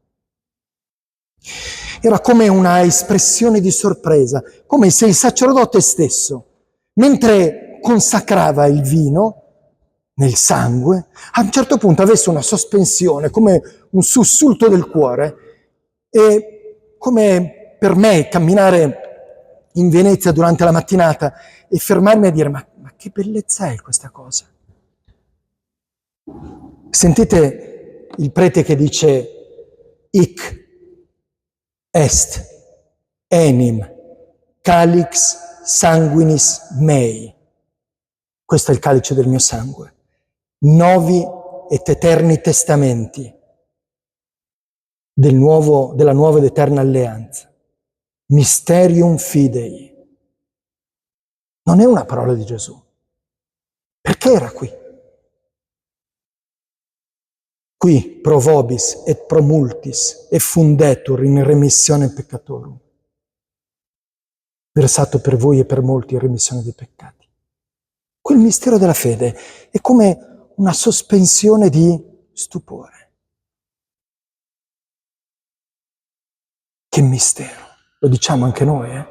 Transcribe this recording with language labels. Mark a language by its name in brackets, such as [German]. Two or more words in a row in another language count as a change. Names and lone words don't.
[Italian] Era come una espressione di sorpresa, come se il sacerdote stesso, mentre consacrava il vino nel sangue, a un certo punto avesse una sospensione, come un sussulto del cuore, e come per me camminare in Venezia durante la mattinata e fermarmi a dire ma che bellezza è questa cosa. Sentite il prete che dice [Latin] hic est enim calix sanguinis mei. [Italian] Questo è il calice del mio sangue. [Latin] Novi et eterni testamenti [Italian] della nuova ed eterna alleanza. [Latin] Mysterium fidei. [Italian] Non è una parola di Gesù. Perché era qui? [Latin] Qui pro vobis et pro multis et fundetur in remissione peccatorum. [Italian] Versato per voi e per molti in remissione dei peccati. Quel mistero della fede è come una sospensione di stupore. Che mistero! Lo diciamo anche noi, eh?